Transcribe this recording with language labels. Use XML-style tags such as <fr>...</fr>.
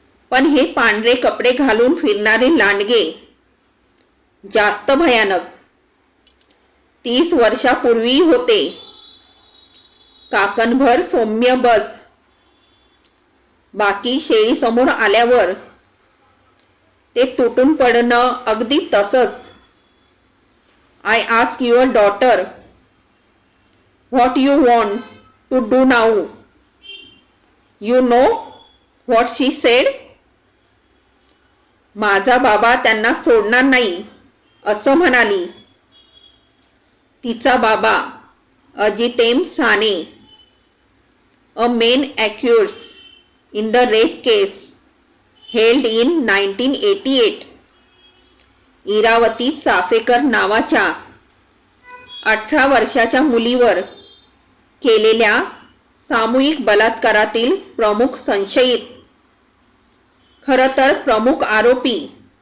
<mr>पण हे पांढरे कपडे घालून फिरणारे लांडगे जास्त भयानक. 30 वर्षापूर्वी होते. काकणभर सौम्य बस. बाकी शेळी समोर आल्यावर ते तुटून पडणं अगदी तसंच.</mr> <en>I ask your daughter what you want to do now. You know what she said?</en> <mr>माझा बाबा त्यांना सोडणार नाही असं म्हणाली. तिचा बाबा</mr> <en>Ajitem Sane, a main accused in the rape case held in 1988.</en> <mr>Irawati Chaphekar नावाच्या 18 वर्षाच्या मुलीवर केलेल्या सामूहिक बलात्कारातील प्रमुख संशयित, खरं तर प्रमुख आरोपी.</mr>